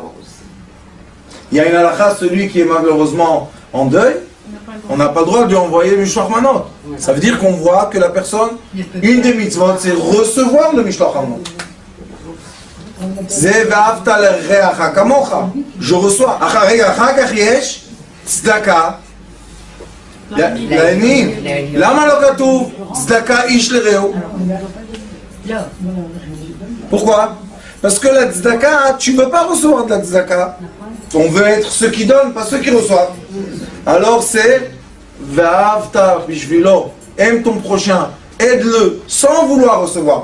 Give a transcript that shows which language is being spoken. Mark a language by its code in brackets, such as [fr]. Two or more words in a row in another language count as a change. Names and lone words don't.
[fr] Il y a une halakha, celui qui est malheureusement en deuil, on n'a pas le droit de lui envoyer [he] משלוח מנות. [fr] Ça veut dire qu'on voit que la personne, une des mitzvot, c'est recevoir le [he] משלוח מנות. [fr] Je reçois. [he] צדקה. לעניים. למה לא כתוב צדקה איש לרעהו? [fr] Pourquoi? Parce que la tzedaka, tu ne veux pas recevoir de la tzedaka. On veut être ceux qui donnent, pas ceux qui reçoivent. Alors c'est [he] ואהבת בשבילו. [fr] Aime ton prochain, aide-le sans vouloir recevoir.